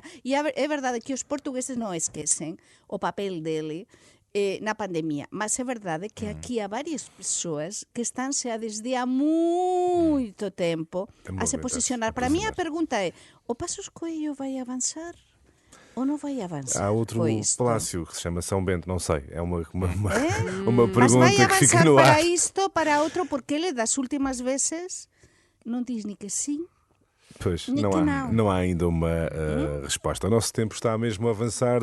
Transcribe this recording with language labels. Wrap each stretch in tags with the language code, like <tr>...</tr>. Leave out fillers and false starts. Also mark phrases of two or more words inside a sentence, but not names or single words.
<gl>E é verdade que os portugueses non esquecen o papel dele na pandemia, mas é verdade que aquí há varias persoas que estánse desde há moito tempo a se posicionar. Para mí a pergunta é, o Pasos Coello vai avanzar ou não vai avançar?</gl> <pt>Há outro Foi isto. palácio que se chama São Bento, não sei. É uma Mas vai pergunta que fica</pt> <gl>avanzar</gl> <pt>no para ar.</pt> <gl>isto, para outro, porque ele das últimas vezes non diz ni que sim.</gl> <pt>Pois,</pt> <gl>Ni</gl> <pt>não que há, não. não há ainda uma resposta. O nosso tempo está mesmo a avançar.</pt>